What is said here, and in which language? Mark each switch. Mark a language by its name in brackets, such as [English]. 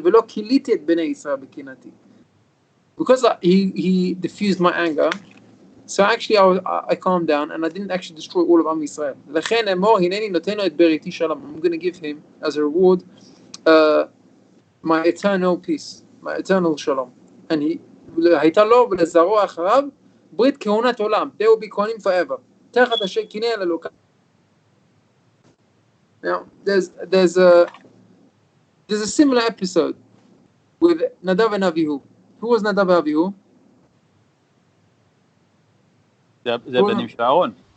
[Hebrew] V'lo kiliti et Bnei Israel b'kinati. [English] Because he diffused my anger, so actually I calmed down and I didn't actually destroy all of Am Yisrael. [Hebrew] L'chen emor hineni noteno et beriti shalom. [English] I'm going to give him as a reward my eternal peace, my eternal shalom. [Hebrew] And הייתה לו ולזרעו אחריו ברית כהונת עולם. [English] They will be kohanim forever. [Hebrew] תחת אשר קינא אל אלוקיו. [English] Now, there's a similar episode with Nadav and Avihu. Who was Nadav and Avihu? The [Hebrew] Banim Shel Aaron.